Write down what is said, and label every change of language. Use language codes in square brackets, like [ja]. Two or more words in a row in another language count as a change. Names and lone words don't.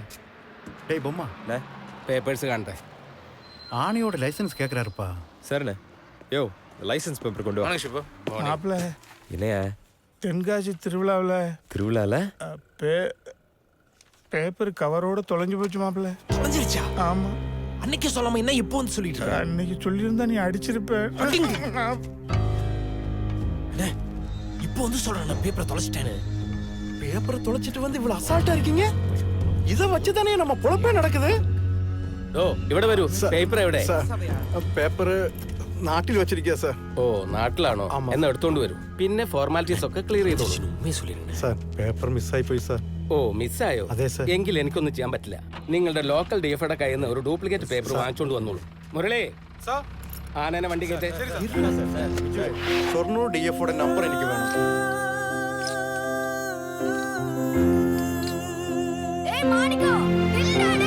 [ta] டேய் பொம்மா, [ml] പേപ്പേഴ്സ് കാണട്ടെ. [ta] ஆணையோட லைசன்ஸ் கேட்குறாருப்பா. சரிண்ணே. யோ [en] license paper [ta] கொண்டு வா. மாப்பிள்ள இல்லையா தென்காசி திருவிழாவில் திருவிழால பேப்பர் கவரோட தொலைஞ்சு போச்சு மாப்பிள்ள. தொலைஞ்சிருச்சா? ஆமா, அன்னைக்கு சொல்லாம என்ன இப்போ வந்து சொல்லிட்டு இருக்க? அன்னைக்கு சொல்லியிருந்தா நீ அடிச்சிருப்ப. இப்போ வந்து சொல்றேன் நான் பேப்பரை தொலைச்சிட்டேன்னு. பேப்பரை தொலைச்சிட்டு வந்து இவ்வளவு அசால்ட்டா இருக்கீங்க? இதை வச்சுதானே நம்ம பொழப்பே நடக்குது. [ml] ഓ ഇവിടെ വരൂ. പേപ്പർ എവിടെ? പേപ്പർ നാട്ടിൽ വെച്ചിരിക്കുക സാർ. ഓ നാട്ടിലാണോ? എന്നാ എടുത്തോണ്ട് വരൂ. പിന്നെ ഫോർമാലിറ്റീസ് ഒക്കെ ക്ലിയർ ചെയ്തോളൂ. സാർ പേപ്പർ മിസ്സായി പോയി സാർ. ഓ മിസ്സായോ? അതെ സർ. എങ്കിൽ എനിക്കൊന്നും ചെയ്യാൻ പറ്റില്ല. നിങ്ങളുടെ ലോക്കൽ ഡിഎഫ്ഐയുടെ കയ്യിൽ നിന്ന് ഒരു [en] duplicate paper [ml] വാങ്ങിച്ചോണ്ട് വന്നോളൂ. മുരളി ആനേനെ വണ്ടി കയറ്റേ. ഷൊർണൂർ DFOയുടെ നമ്പർ എനിക്ക് വേണം. [ta] மாணிக்கம் நில்லுடா.